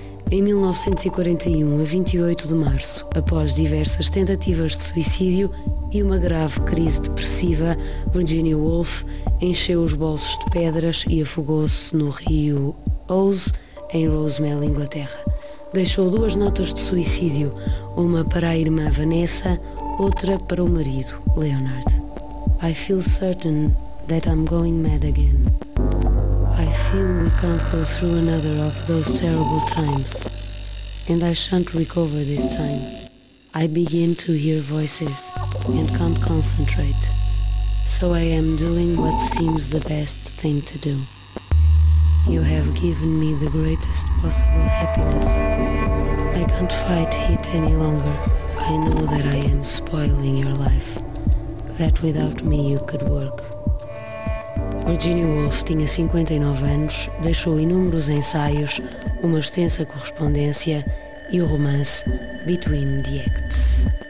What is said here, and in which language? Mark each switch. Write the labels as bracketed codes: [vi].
[pt] Em 1941, a 28 de março, após diversas tentativas de suicídio e uma grave crise depressiva, Virginia Woolf encheu os bolsos de pedras e afogou-se no rio Ouse, em Rosemel, Inglaterra. Deixou 2 notas de suicídio, uma para a irmã Vanessa, outra para o marido, Leonard. [en] I feel certain that I'm going mad again. I feel we can't go through another of those terrible times. And I shan't recover this time. I begin to hear voices and can't concentrate. So I am doing what seems the best thing to do. You have given me the greatest possible happiness. I can't fight it any longer. I know that I am spoiling your life. That without me you could work. [pt] Virginia Woolf tinha 59 anos, deixou inúmeros ensaios, uma extensa correspondência e o romance Between the Acts.